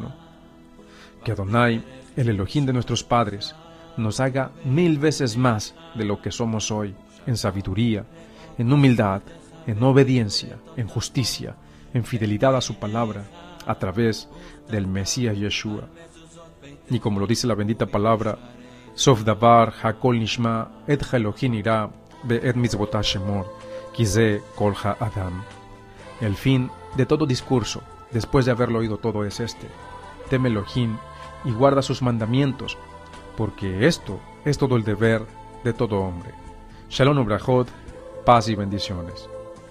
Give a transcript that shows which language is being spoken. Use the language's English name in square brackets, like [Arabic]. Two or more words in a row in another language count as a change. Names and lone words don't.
[Spanish] Que Adonai, el Elohim de nuestros padres, nos haga 1000 veces más de lo que somos hoy, en sabiduría, en humildad, en obediencia, en justicia, en fidelidad a su palabra, a través del Mesías Yeshua. Y como lo dice la bendita palabra, [Hebrew] סוף דבר הכל נשמע את אלוהים ירא באת מצוותה שמור, כי זה כל האדם. [Spanish] El fin de todo discurso, después de haberlo oído todo, es este: teme Elohim y guarda sus mandamientos, porque esto es todo el deber de todo hombre. [Hebrew] שלום וברכות, [Spanish] paz y bendiciones.